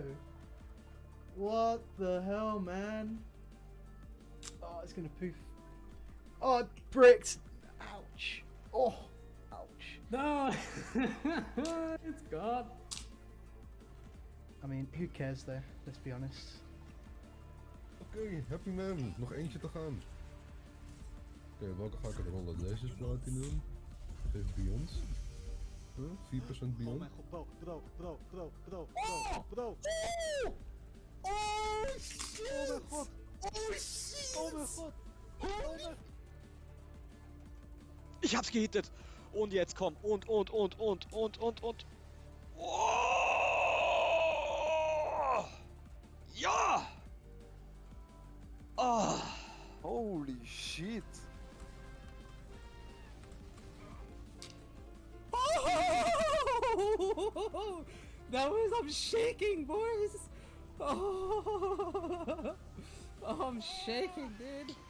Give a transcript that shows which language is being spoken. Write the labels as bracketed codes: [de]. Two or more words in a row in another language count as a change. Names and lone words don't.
[en] What the hell, man? Oh, it's gonna poof. Oh, bricks! Ouch! Oh! Ouch. No! It's gone. I mean, who cares though? Let's be honest. [nl] Oké, [en] happy man. [nl] Nog eentje te gaan. Oké, welke ga ik er rollen? Deze is platinum doen. Deze is Beyond. 4% Beyond. Oh mijn god, bro. Oh! [en] Oh shit! [nl] Oh mijn god! [en] Oh shit! [de] Oh mein Gott! Oh mein... Ich hab's gehittet! Und jetzt komm! Und. Oh! Ja! Oh! [en] Holy shit! Oh! That was, I'm shaking, boys! Oh, I'm shaking, dude!